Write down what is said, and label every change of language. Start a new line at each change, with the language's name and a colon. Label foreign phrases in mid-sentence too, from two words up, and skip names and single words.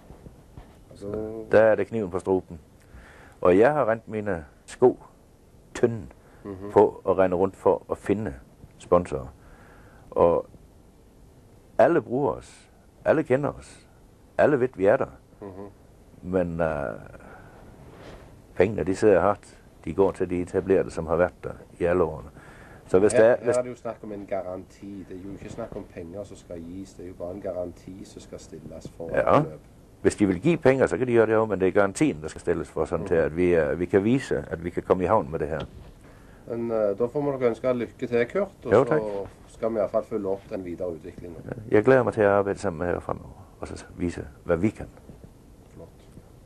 Danish: Der er det kniven på struben. Og jeg har rent mine sko tynde på at rende rundt for at finde sponsorer. Og alle bruger os. Alle kender os. Alle ved, vi er der. Men pengene, de sidder hardt. De går til de etablerede, som har været der i alle årene. Så hvis
Norwegian: her er det jo snakk om en garanti. Det er jo ikke snakk om penger som skal gis. Det er jo bare en garanti som skal stilles for ja.
Danish: Hvis de vil give penge, så kan de gøre det jo, men det er garantien, der skal stilles for, sådan til, at vi kan vise, at vi kan komme i havn med det her.
Norwegian: Men da får man nok ønske lykke til, Kurt, og jo, så skal vi i hvert fall følge opp den videre udviklingen.
Danish: Jeg glæder mig til at arbejde sammen med jer fremover, og så vise, hvad vi kan.